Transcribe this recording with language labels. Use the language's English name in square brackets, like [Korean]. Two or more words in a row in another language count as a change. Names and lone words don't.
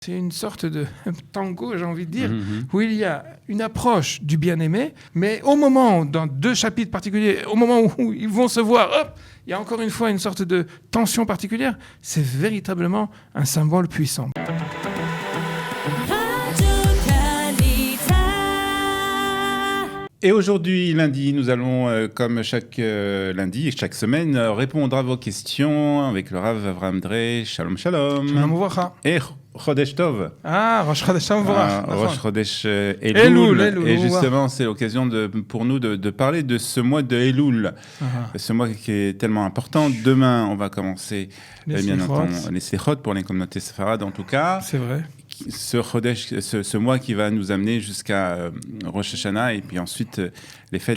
[French] C'est une sorte de tango, j'ai envie de dire, où il y a une approche du bien-aimé, mais au moment, dans 2 chapitres particuliers, au moment où ils vont se voir, hop, il y a encore une fois une sorte de tension particulière. C'est véritablement un symbole puissant. Et aujourd'hui, lundi, nous allons, comme chaque lundi et chaque semaine, répondre à vos questions avec le Rav Avraham Drey. [Hebrew] שלום, שלום. שלום וברכה. Et חודש טוב. אה, ראש חודש וברכה. ראש חודש אלול. [French] Et justement, c'est l'occasion pour nous de parler de ce mois de Elul. Ce mois qui est tellement important. Demain, on va commencer, bien entendu, les Slichot pour les communautés séfarades en tout cas. C'est vrai. Ce mois qui va nous amener jusqu'à Rosh Hashanah et puis ensuite les fêtes,